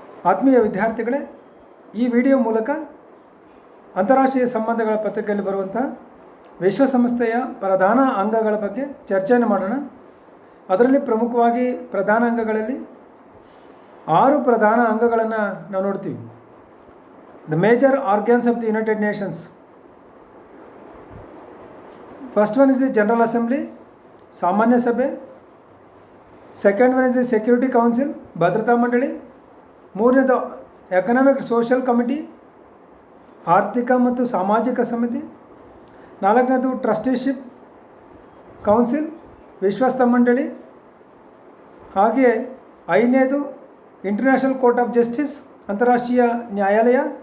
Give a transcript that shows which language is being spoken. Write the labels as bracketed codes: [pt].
[kn] ಆತ್ಮೀಯ ವಿದ್ಯಾರ್ಥಿಗಳೇ, ಈ ವಿಡಿಯೋ ಮೂಲಕ ಅಂತಾರಾಷ್ಟ್ರೀಯ ಸಂಬಂಧಗಳ ಪತ್ರಿಕೆಯಲ್ಲಿ ಬರುವಂಥ ವಿಶ್ವಸಂಸ್ಥೆಯ ಪ್ರಧಾನ ಅಂಗಗಳ ಬಗ್ಗೆ ಚರ್ಚೆಯನ್ನು ಮಾಡೋಣ. ಅದರಲ್ಲಿ ಪ್ರಮುಖವಾಗಿ ಪ್ರಧಾನ ಅಂಗಗಳಲ್ಲಿ 6 ಪ್ರಧಾನ ಅಂಗಗಳನ್ನು ನಾವು ನೋಡ್ತೀವಿ. [en] The major organs of the United Nations. First one is the General Assembly, [kn] ಸಾಮಾನ್ಯ ಸಭೆ. [en] Second one is the Security Council, [kn] ಭದ್ರತಾ ಮಂಡಳಿ. ಮೂರನೇದು ಎಕನಾಮಿಕ್ ಸೋಷಿಯಲ್ ಕಮಿಟಿ, ಆರ್ಥಿಕ ಮತ್ತು ಸಾಮಾಜಿಕ ಸಮಿತಿ. ನಾಲ್ಕನೇದು ಟ್ರಸ್ಟಿಶಿಪ್ ಕೌನ್ಸಿಲ್, ವಿಶ್ವಸ್ತ ಮಂಡಳಿ. ಹಾಗೆಯೇ ಐದನೇದು ಇಂಟರ್ನ್ಯಾಷನಲ್ ಕೋರ್ಟ್ ಆಫ್ ಜಸ್ಟಿಸ್, ಅಂತಾರಾಷ್ಟ್ರೀಯ ನ್ಯಾಯಾಲಯ.